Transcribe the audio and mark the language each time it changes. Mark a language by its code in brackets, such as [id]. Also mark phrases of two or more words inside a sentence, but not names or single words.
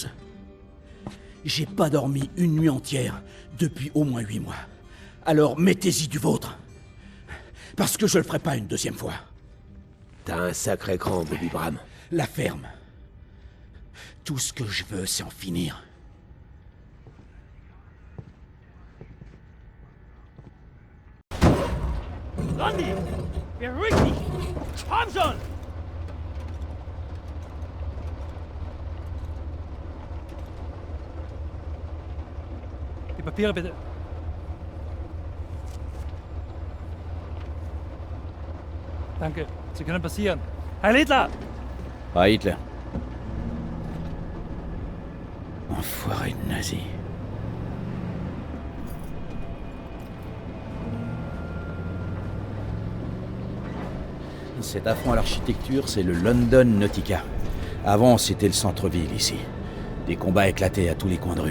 [fr] J'ai pas dormi une nuit entière depuis au moins 8 mois. Alors mettez-y du vôtre. Parce que je le ferai pas une deuxième fois. T'as un sacré cran, Bobby Bram. La ferme. Tout ce que je veux, c'est en finir. Randy! [de] Beruhig dich! Komm schon! Die Papiere bitte. Danke. Sie können passieren. Heil Hitler! Ah, Hitler. [fr] Enfoiré de nazi. Cet affront à l'architecture, c'est le London Nautica. Avant, c'était le centre-ville ici. Des combats éclataient à tous les coins de rue.